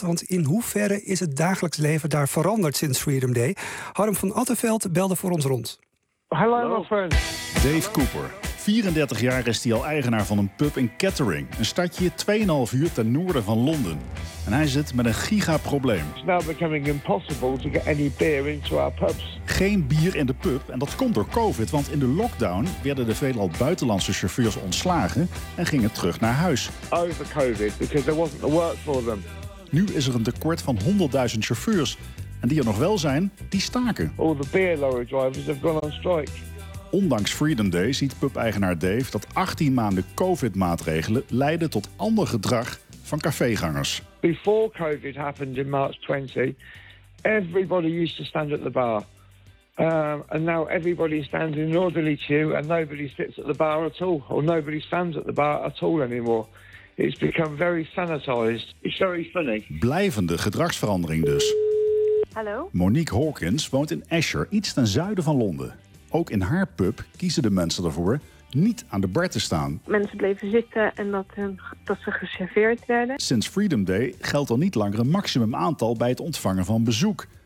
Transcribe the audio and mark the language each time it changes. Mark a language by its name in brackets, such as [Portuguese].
[Dutch] Want in hoeverre is het dagelijks leven daar veranderd sinds Freedom Day? Harm van Attenveld belde voor ons rond. [English] Hallo, my friend. [Dutch] Dave Cooper. 34 jaar is hij al eigenaar van een pub in Kettering. Een stadje 2,5 uur ten noorden van Londen. En hij zit met een gigaprobleem. [English] It's now becoming impossible to get any beer into our pubs. [Dutch] Geen bier in de pub en dat komt door COVID. Want in de lockdown werden de veelal buitenlandse chauffeurs ontslagen en gingen terug naar huis. [English] Over COVID, because there wasn't the work for them. [Dutch] Nu is er een tekort van 100.000 chauffeurs. En die er nog wel zijn, die staken. [English] All the beer lorry drivers have gone on strike. [Dutch] Ondanks Freedom Day ziet pub-eigenaar Dave dat 18 maanden COVID-maatregelen leiden tot ander gedrag van cafégangers. [English] Before COVID happened in March 20, everybody used to stand at the bar. And now everybody stands in an orderly queue and nobody sits at the bar at all. Or nobody stands at the bar at all anymore. It's become very sanitized. It's very funny. [Dutch] Blijvende gedragsverandering dus. Hallo? Monique Hawkins woont in Esher, iets ten zuiden van Londen. Ook in haar pub kiezen de mensen ervoor niet aan de bar te staan. Mensen bleven zitten en dat ze geserveerd werden. Sinds Freedom Day geldt er niet langer een maximum aantal bij het ontvangen van bezoek.